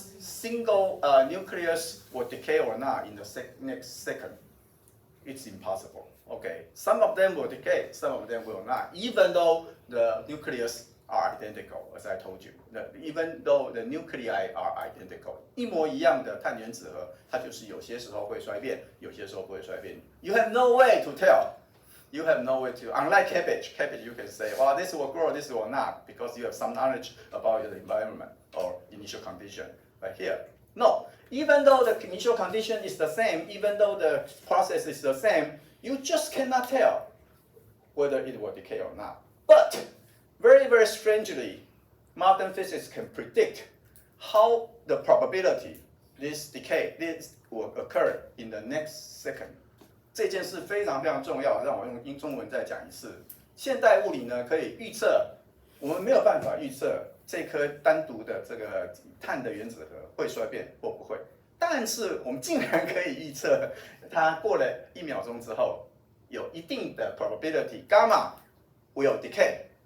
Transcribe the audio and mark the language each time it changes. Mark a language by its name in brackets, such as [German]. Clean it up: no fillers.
[English] single nucleus will decay or not in the next second. It's impossible. Okay, some of them will decay, some of them will not, even though the nucleus are identical, as I told you. Even though the nuclei are identical, [Chinese] 一模一样的碳原子核，它就是有些时候会衰变，有些时候不会衰变。 [English] You have no way to tell. You have no way to. Unlike cabbage, you can say, well, this will grow, this will not, because you have some knowledge about the environment or initial condition. But here, no. Even though the initial condition is the same, even though the process is the same, you just cannot tell whether it will decay or not. But very, very strangely, modern physics can predict how the probability this will occur in the next second. [Chinese] 这件事非常非常重要，让我用中文再讲一次。现代物理呢，可以预测，我们没有办法预测这颗单独的这个碳的原子核会衰变或不会，但是我们竟然可以预测，它过了1秒钟之后，有一定的 [English] probability gamma will decay。